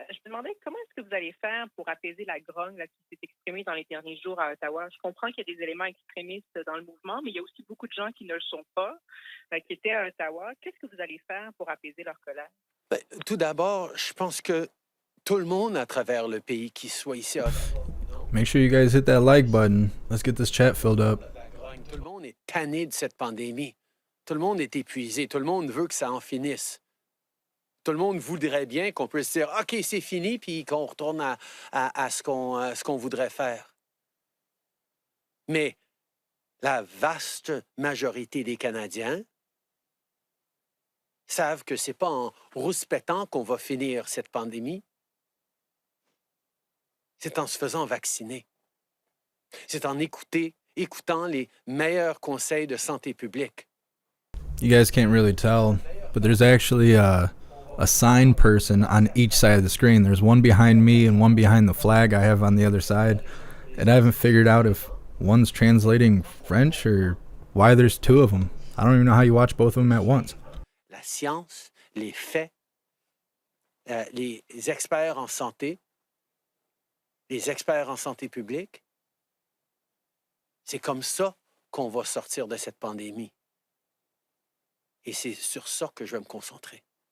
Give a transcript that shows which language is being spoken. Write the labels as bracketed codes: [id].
[fr] Je me demandais comment est-ce que vous allez faire pour apaiser la grogne là, qui s'est exprimée dans les derniers jours à Ottawa. Je comprends qu'il y a des éléments extrémistes dans le mouvement, mais il y a aussi beaucoup de gens qui ne le sont pas, qui étaient à Ottawa. Qu'est-ce que vous allez faire pour apaiser leur colère? Tout d'abord, je pense que tout le monde à travers le pays qui soit ici à [en] Make sure you guys hit that like button. Let's get this chat filled up. [fr] Tout le monde est tanné de cette pandémie. Tout le monde est épuisé. Tout le monde veut que ça en finisse. Tout le monde voudrait bien qu'on puisse dire « OK, c'est fini » puis qu'on retourne à ce qu'on voudrait faire. Mais la vaste majorité des Canadiens savent que ce n'est pas en rouspétant qu'on va finir cette pandémie. C'est en se faisant vacciner. C'est en écoutant les meilleurs conseils de santé publique. [en] You guys can't really tell, but there's actually a sign person on each side of the screen. There's one behind me and one behind the flag I have on the other side. And I haven't figured out if one's translating French, or why there's two of them. I don't even know how you watch both of them at once. [fr] La science, les faits, les experts en santé, les experts en santé publique, c'est comme ça qu'on va sortir de cette pandémie. Et c'est sur ça que je vais me concentrer.